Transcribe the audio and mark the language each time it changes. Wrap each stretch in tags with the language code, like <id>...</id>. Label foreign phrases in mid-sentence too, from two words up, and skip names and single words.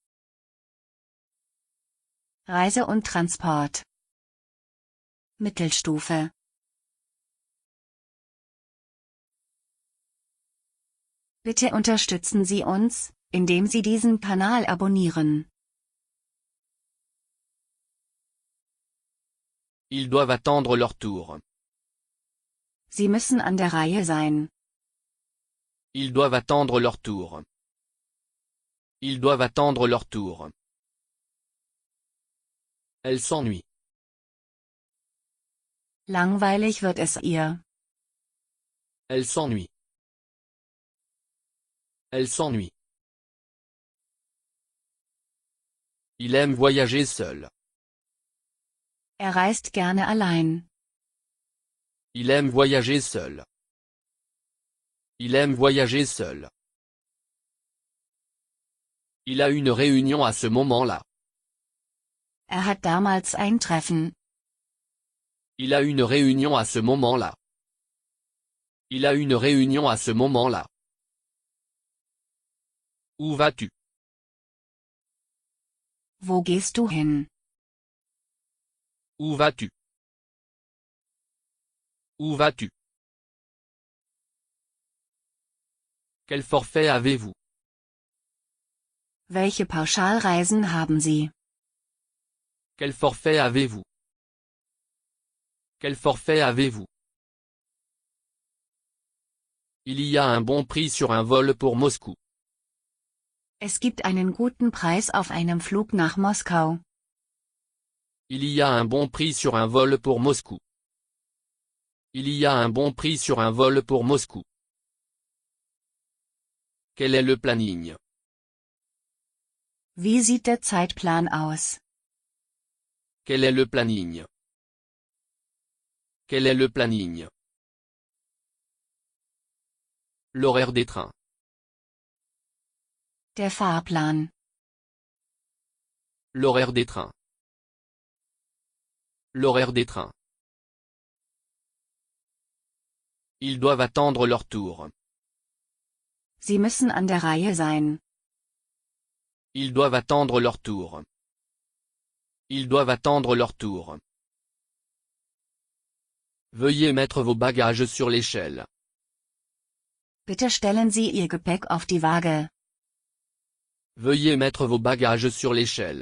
<de>Reise und Transport. Mittelstufe. Bitte unterstützen Sie uns, indem Sie diesen Kanal abonnieren.</de> <fr>Ils doivent attendre leur tour.</fr> <de>Sie müssen an der Reihe sein.</de> <fr>Ils doivent attendre leur tour. Ils doivent attendre leur tour. Elle s'ennuie.</fr> <de>Langweilig wird es ihr.</de> <fr>Elle s'ennuie. Elle s'ennuie. Il aime voyager seul.</fr> <de>Reist gerne allein.</de> <fr>Il aime voyager seul. Il aime voyager seul. Il a une réunion à ce moment-là.</fr> <de>Hat damals ein Treffen.</de> <fr>Il a une réunion à ce moment-là. Il a une réunion à ce moment-là. Où vas-tu?</fr> <de>Wo gehst du hin?</de> <fr>Où vas-tu? Où vas-tu? Quel forfait avez-vous?</fr> <de>Welche Pauschalreisen haben Sie?</de> <fr>Quel forfait avez-vous? Quel forfait avez-vous? Il y a un bon prix sur un vol pour Moscou.</fr> <de>Es gibt einen guten Preis auf einem Flug nach Moskau.</de> <fr>Il y a un bon prix sur un vol pour Moscou. Il y a un bon prix sur un vol pour Moscou. Quel est le planning?</fr> <de>Wie sieht der Zeitplan aus?</de> <fr>Quel est le planning? Quel est le planning? L'horaire des trains.</fr> <de>Der Fahrplan.</de> <fr>L'horaire des trains. L'horaire des trains. Ils doivent attendre leur tour.</fr> <de>Sie müssen an der Reihe sein.</de> <fr>Ils doivent attendre leur tour. Ils doivent attendre leur tour. Veuillez mettre vos bagages sur l'échelle.</fr> <de>Bitte stellen Sie Ihr Gepäck auf die Waage.</de> <fr>Veuillez mettre vos bagages sur l'échelle.</fr>